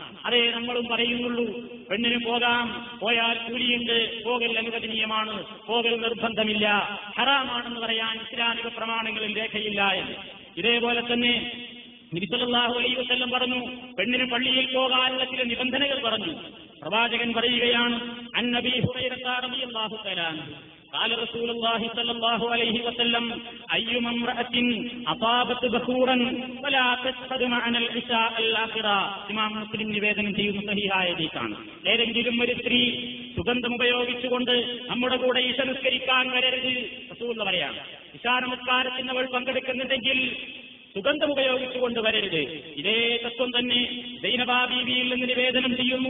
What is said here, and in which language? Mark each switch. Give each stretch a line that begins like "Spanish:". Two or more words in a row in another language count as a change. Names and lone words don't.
Malayalam: അതേ നമ്മളും പറയുന്നുള്ളൂ, പെണ്ണിന് പോകാം, പോയാൽ കൂലിയുണ്ട്, പോകൽ അനുവദനീയമാണ്, പോകൽ നിർബന്ധമില്ല, ഹറാമാണെന്ന് പറയാൻ ഇസ്ലാമിക പ്രമാണങ്ങളിൽ രേഖയില്ല എന്ന്. ഇതേപോലെ തന്നെ നബി
Arabic: صلى الله عليه وسلم
Malayalam: പറഞ്ഞു, പെണ്ണിന് പള്ളിയിൽ പോകാനുള്ള ചില നിബന്ധനകൾ പറഞ്ഞു. പ്രവാചകൻ പറയുകയാണ്,
Arabic: عن أبي هريرة رضي الله تعالى عنه قال رسول الله صلى الله عليه وسلم أيما امرأة أصابت بخورا فلا تشهد معنا العشاء الآخرة.
Malayalam: ഇമാം മുസ്ലിം നിവേദനം ചെയ്യുന്ന സഹീഹായ ഹദീസാണ്. ഏതെങ്കിലും ഒരു സ്ത്രീ സുഗന്ധം ഉപയോഗിച്ചുകൊണ്ട് നമ്മുടെ കൂടെ ഇശ നിസ്കരിക്കാൻ വരരുത് റസൂൽ പറയാണ്. ഇശാ നമസ്കാരത്തിന് അവൾ പങ്കെടുക്കുന്നുണ്ടെങ്കിൽ സുഗന്ധം ഉപയോഗിച്ചുകൊണ്ട് വരരുത്. ഇതേ തത്വം തന്നെ സൈനബ ബീവിയിൽ നിന്ന് നിവേദനം ചെയ്യുന്നു.